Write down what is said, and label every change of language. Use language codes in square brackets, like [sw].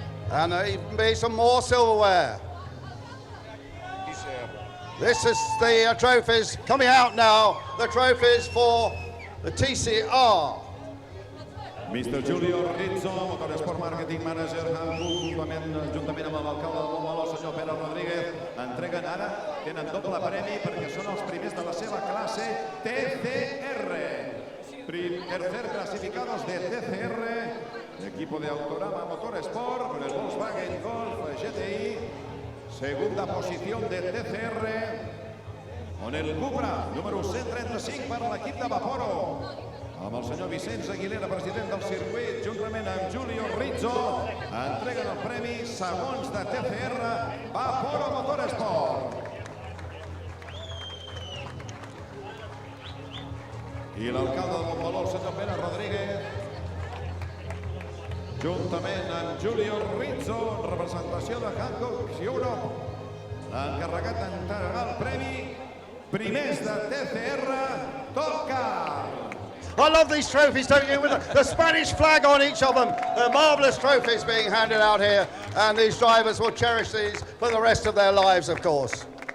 [en] And there even be some more silverware. This is the trophies coming out now, the trophies for the TCR. Mr. [ca] Giulio Rizzo, Motorsport Marketing Manager, Hankook, juntament amb l'alcalde del Montmeló, el senyor Pere Rodríguez, entreguen ara, tenen doble premi perquè són els primers de la seva classe TCR. [es] Tercer clasificados de TCR, equipo de Autorama Motorsport, con el Volkswagen Golf GTI, segunda posición de TCR, con el Cupra, número 135 [ca] per l'equip de Vaporo, amb el senyor Vicenç Aguilera, president del circuit, juntament amb Giulio Rizzo, entreguen el premi segons de TCR Vaporo Motorsport. I l'alcalde del Montmeló, el senyor Pere Rodríguez, juntament amb Giulio Rizzo, representació de Hankook Europe, l'encarregat d'entregar el premi primers de TCR Top Car. [en] I love these trophies, don't you? With the Spanish flag on each of them. They're marvellous trophies being handed out here, and these drivers will cherish these for the rest of their lives, of course.